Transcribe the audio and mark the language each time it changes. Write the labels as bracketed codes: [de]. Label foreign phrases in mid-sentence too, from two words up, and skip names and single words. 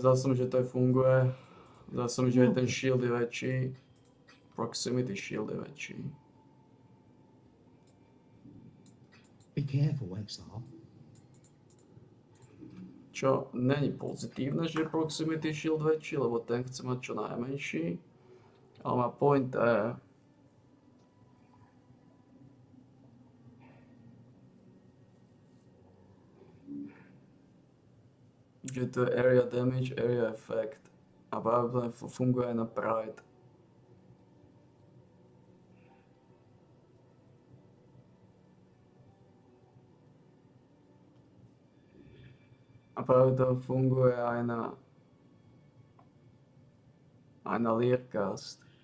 [sk] Zdá sa mi, že to aj funguje. Zdá sa mi, že aj ten shield je väčší. [en] Proximity shield [sk] je väčší. [en] Be careful, Exile. [sk] Čo není pozitívne, že je [en] proximity shield [sk] väčší, lebo ten chce mať čo najmenší. Ale má point je, že to je [en] area damage, area effect. [sk] A pravdepodobne funguje aj na Pride. A práve to funguje aj na Learcast.